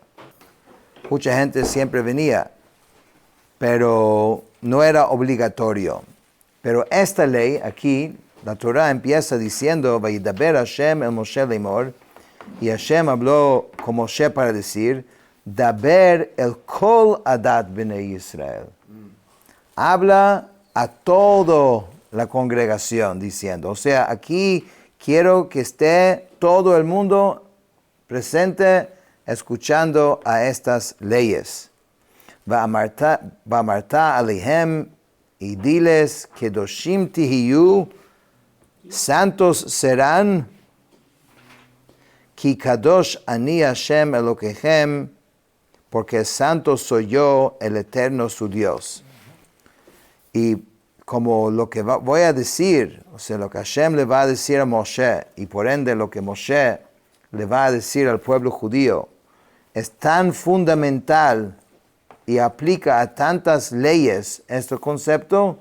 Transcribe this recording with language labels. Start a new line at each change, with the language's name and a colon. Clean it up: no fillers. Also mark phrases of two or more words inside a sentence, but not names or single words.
Spanish: Mucha gente siempre venía, pero no era obligatorio. Pero esta ley aquí, la Torah empieza diciendo,
Hebrew: וידבר השם אל משה לאמר,
Spanish: y Hashem habló con Moshe para decir,
Hebrew: דבר אל כל עדת בני ישראל.
Spanish: Habla a toda la congregación diciendo, o sea, aquí quiero que esté todo el mundo presente escuchando a estas leyes.
Hebrew: ואמרת אלהם,
Spanish: y diles,
Hebrew: קדושים תהיו,
Spanish: santos serán,
Hebrew: כי קדוש אני השם אלקיכם,
Spanish: porque santo soy yo, el eterno su Dios. Y como lo que voy a decir, o sea, lo que Hashem le va a decir a Moshe, y por ende lo que Moshe le va a decir al pueblo judío, es tan fundamental y aplica a tantas leyes este concepto.